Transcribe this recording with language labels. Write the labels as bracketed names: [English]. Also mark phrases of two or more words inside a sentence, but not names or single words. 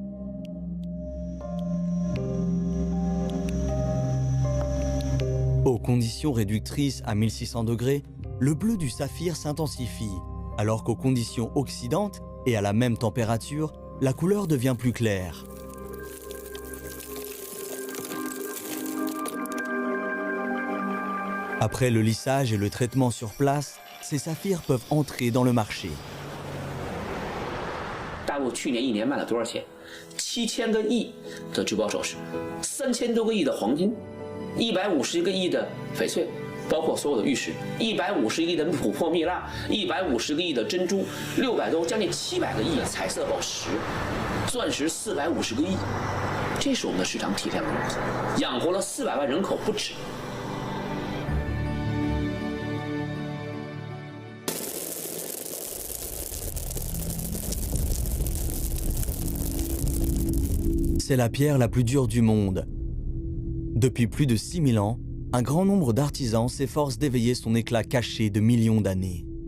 [French] Aux conditions réductrices à 1600 degrés, le bleu du saphir s'intensifie, alors qu'aux conditions oxydantes et à la même température, la couleur devient plus claire. Après le lissage et le traitement sur place, ces saphirs peuvent entrer dans le marché. [Chinese] 大陆去年1年卖了多少钱？7000个亿的珠宝首饰，3000多个亿的黄金，150个亿的翡翠。包括所有的玉石，150个亿的琥珀蜜蜡，150个亿的珍珠，600多将近700个亿的彩色宝石，钻石450个亿，这是我们的市场体量，养活了400万人口不止。 [French] C'est la pierre la plus dure du monde. Depuis plus de 6000 ans, un grand nombre d'artisans s'efforcent d'éveiller son éclat caché de millions d'années.